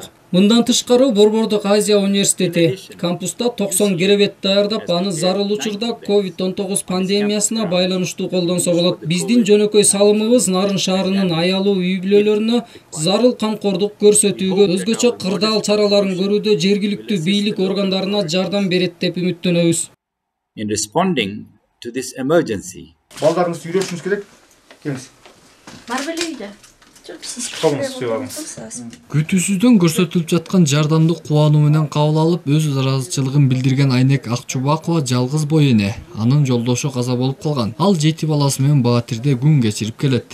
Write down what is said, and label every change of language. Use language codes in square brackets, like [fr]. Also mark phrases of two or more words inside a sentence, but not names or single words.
[ky] Мындан тышкары Борбордук Азия университети кампуста 90 керебет даярдап, аны зарыл учурда COVID-19 пандемиясына байланыштуу колдонсо болот. Биздин жөнөкөй салымыбыз Нарын шаарынын аялуу үй-бүлөлөрүнө зарыл камкордук көрсөтүүгө, өзгөчө кырдаал чараларын көрүүдө жергиликтүү бийлик органдарына жардам берет деп үмүттөнөбүз. [en] In responding to this emergency. [ky] Балдарыңызды үйрөтүшүңүз керек. Келиңиз. Бар беле үйдө. Күтүүсүздөн көрсөтүлүп жаткан жардамды кубануу менен кабыл алып, өз ыраазычылыгын билдирген Айнек Акчубакова жалгыз бой эне. Анын жолдошу каза болуп калган. Ал 7 баласы менен Баатирде күн кечирип келет.